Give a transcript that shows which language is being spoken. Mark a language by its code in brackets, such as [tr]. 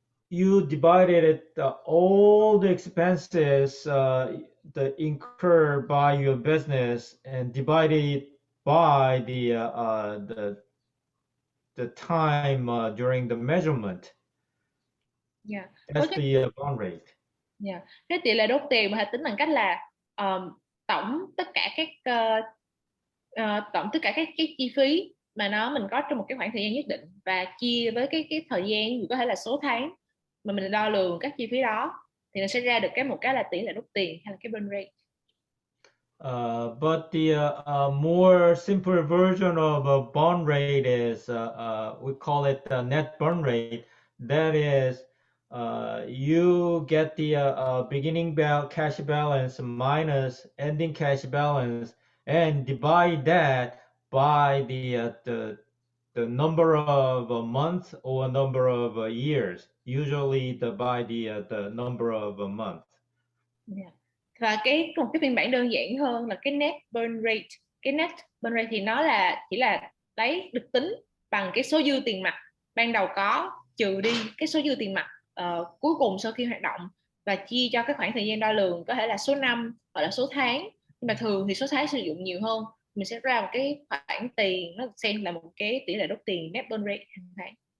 [en] you divided it all the expenses that incurred by your business and divided it by the time during the measurement. Yeah. That's the bond rate. Yeah. [vi] Cái tỷ lệ đốt tiền mà tính bằng cách là tổng tất cả cái chi phí mà mình có trong một cái khoảng thời gian nhất định và chia với cái thời gian có thể là số tháng mà mình đo lường các chi phí đó thì nó sẽ ra được một cái là tỷ lệ đốt tiền hay là cái burn rate. [en] But the more simple version of a bond rate is we call it the net burn rate. That is, you get the beginning cash balance minus ending cash balance and divide that by the number of months or number of years. Usually by the number of months. Yeah. [vi] Và một cái phiên bản đơn giản hơn là cái net burn rate. Cái net burn rate thì nó chỉ là được tính bằng cái số dư tiền mặt ban đầu có trừ đi cái số dư tiền mặt cuối cùng sau khi hoạt động và chia cho cái khoảng thời gian đo lường có thể là số năm hoặc là số tháng, nhưng mà thường thì số tháng sử dụng nhiều hơn, mình sẽ ra một cái khoản tiền nó xem là một cái tỷ lệ đốt tiền net burn rate hàng tháng.